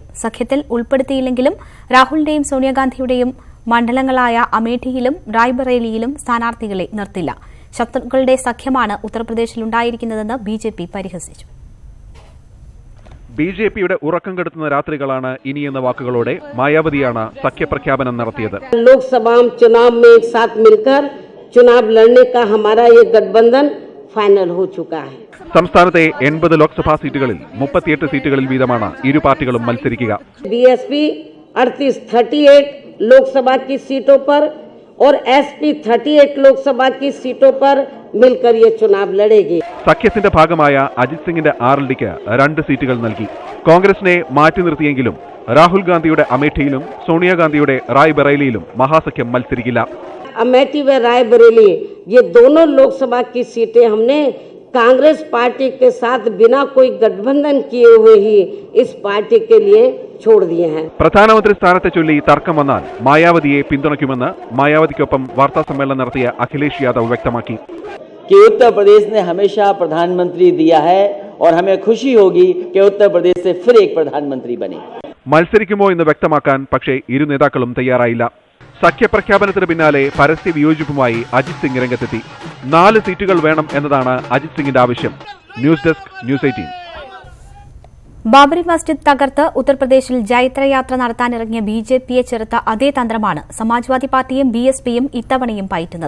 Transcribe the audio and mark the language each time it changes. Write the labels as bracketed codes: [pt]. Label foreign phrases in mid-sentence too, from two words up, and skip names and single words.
[ml] സഖ്യത്തിൽ ഉൾപ്പെടുത്തിയില്ലെങ്കിലും രാഹുലിന്റെയും സോണിയാഗാന്ധിയുടെയും മണ്ഡലങ്ങളായ അമേഠിയിലും റായ്ബറേലിയിലും സ്ഥാനാർത്ഥികളെ നിർത്തില്ല. ശത്രുക്കളുടെ സഖ്യമാണ് ഉത്തർപ്രദേശിലുണ്ടായിരിക്കുന്നതെന്ന് ബിജെപി പരിഹസിച്ചു. ബിജെപിയുടെ ഉറക്കം കെടുത്തുന്ന രാത്രികളാണ് ഇനിയെന്ന വാക്കുകളോടെ മായാവതിയാണ് സഖ്യപ്രഖ്യാപനം നടത്തിയത്. [hi] ലോക്സഭാ चुनाव में एक साथ मिलकर चुनाव लड़ने का हमारा ये गठबंधन फाइनल हो चुका है. [ml] സംസ്ഥാനത്തെ 80 ലോക്സഭാ സീറ്റുകളിൽ 38 സീറ്റുകളിൽ വീതമാണ് ഇരു പാർട്ടികളും മത്സരിക്കുക. [hi] बीएसपी 38 लोकसभा की सीटों पर और एसपी 38 लोकसभा की सीटों पर मिलकर ये चुनाव लड़ेगी. [ml] സഖ്യത്തിന്റെ ഭാഗമായ അജിത് സിംഗിന്റെ ആർഎൽഡിക്ക് 2 സീറ്റുകൾ നൽകി. കോൺഗ്രസിനെ മാറ്റി നിർത്തിയെങ്കിലും രാഹുൽ ഗാന്ധിയുടെ അമേഠിയിലും സോണിയാഗാന്ധിയുടെ റായ്ബറേലിയിലും മഹാസഖ്യം മത്സരിക്കില്ല. [hi] अमेठी व रायबरेली ये दोनों लोकसभा की सीटें हमने कांग्रेस पार्टी के साथ बिना कोई गठबंधन किए हुए ही इस पार्टी के लिए छोड़ दिए हैं. [ml] പ്രധാനമന്ത്രി സ്ഥാനത്തെ ചൊല്ലി തർക്കം വന്നാൽ മായാവതിയെ പിന്തുണയ്ക്കുമെന്ന് മായാവതിക്കൊപ്പം വാർത്താ സമ്മേളനം നടത്തിയ അഖിലേഷ് യാദവ് വ്യക്തമാക്കി. [hi] कि उत्तर प्रदेश ने हमेशा प्रधानमंत्री दिया है और हमें खुशी होगी कि उत्तर प्रदेश से फिर एक प्रधानमंत्री बने। [ml] മത്സരിക്കുമോ എന്ന് വ്യക്തമാക്കാൻ പക്ഷേ ഇരു നേതാക്കളും തയ്യാറായില്ല. സഖ്യപ്രഖ്യാപനത്തിന് പിന്നാലെ പരസ്യ വിയോജിപ്പുമായി അജിത് സിംഗ് രംഗത്തെത്തി. 4 സീറ്റുകൾ വേണം എന്നതാണ് അജിത് സിംഗിന്റെ ആവശ്യം. [en] News Desk, News 18. [ml] ബാബറി മസ്ജിദ് തകർത്ത് ഉത്തർപ്രദേശിൽ ജൈത്രയാത്ര നടത്താനിറങ്ങിയ ബിജെപിയെ ചെറുത്ത അതേ തന്ത്രമാണ് സമാജ്വാദി പാർട്ടിയും ബിഎസ്പിയും ഇത്തവണയും പയറ്റുന്നത്.